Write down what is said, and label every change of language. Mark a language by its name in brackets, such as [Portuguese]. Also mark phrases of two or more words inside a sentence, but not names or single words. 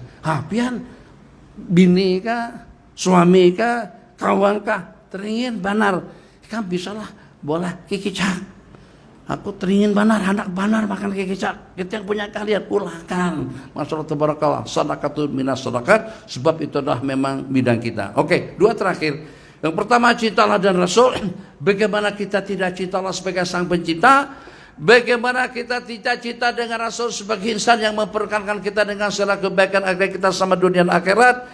[Banjar] Pian bini kah, suami kah, kawan kah, teringin banar. Kan bisalah boleh kikicak. Aku teringin banar, anak banar makan kikicak. [Indonesian] Kita yang punya kalian ulangkan. [Arabic] Masyaallah tabarakallah. Sadaqatul minas sadaqat, [Indonesian] sebab itu adalah memang bidang kita. Oke, 2 terakhir. Yang pertama, cintalah dan Rasul. Bagaimana kita tidak cinta Allah sebagai sang pencipta? Bagaimana kita tidak cinta dengan Rasul sebagai insan yang memperkenalkan kita dengan segala kebaikan agar kita sama dunia dan akhirat?